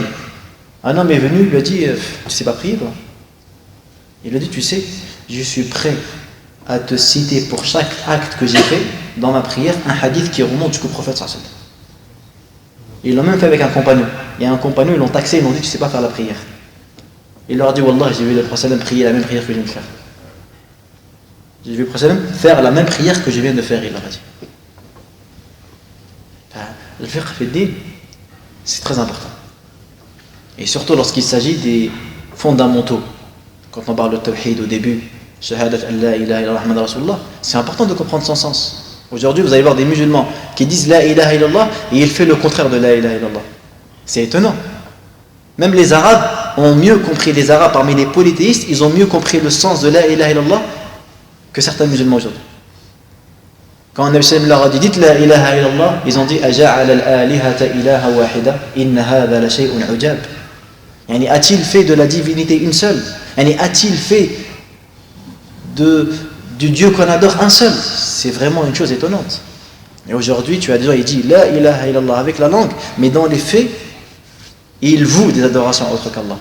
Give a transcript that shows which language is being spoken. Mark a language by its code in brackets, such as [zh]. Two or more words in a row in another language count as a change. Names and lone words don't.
[fr] Un homme est venu, il lui a dit, tu sais pas prier, toi? Il lui a dit, tu sais, je suis prêt à te citer pour chaque acte que j'ai fait dans ma prière un hadith qui remonte jusqu'au prophète [ar] صلى الله عليه وسلم. [fr] Ils l'ont même fait avec un compagnon. Il y a un compagnon, ils l'ont taxé, ils l'ont dit, tu sais pas faire la prière. Il leur a dit, Wallah, j'ai vu le prophète prier la même prière que je viens de faire. J'ai vu le prophète faire la même prière que je viens de faire, il leur a dit. Le [ar] فقه في دين, [fr] c'est très important. Et surtout lorsqu'il s'agit des fondamentaux. Quand on parle de tawhid au début, [ar] شهادة أن لا إله إلا الله محمد رسول الله, [fr] c'est important de comprendre son sens. Aujourd'hui, vous allez voir des musulmans qui disent [ar] لا إله إلا الله [fr] et ils font le contraire de [ar] لا إله إلا الله. [fr] C'est étonnant. Même les Arabes ont mieux compris, les Arabes parmi les polythéistes, ils ont mieux compris le sens de [ar] لا إله إلا الله [fr] que certains musulmans aujourd'hui. Quand [ar] نبي سلم [fr] leur a dit dites [ar] لا إله إلا الله, [fr] ils ont dit [ar] أجعل الآلهة إلها واحدا إن هذا لشيء عجاب. [fr] Yani a-t-il fait de la divinité une seule? Yani a-t-il fait du Dieu qu'on adore un seul? C'est vraiment une chose étonnante. Et aujourd'hui, tu as des gens, ils disent [ar] لا إله إلا الله [fr] avec la langue, mais dans les faits, il voue des adorations autres qu'Allah.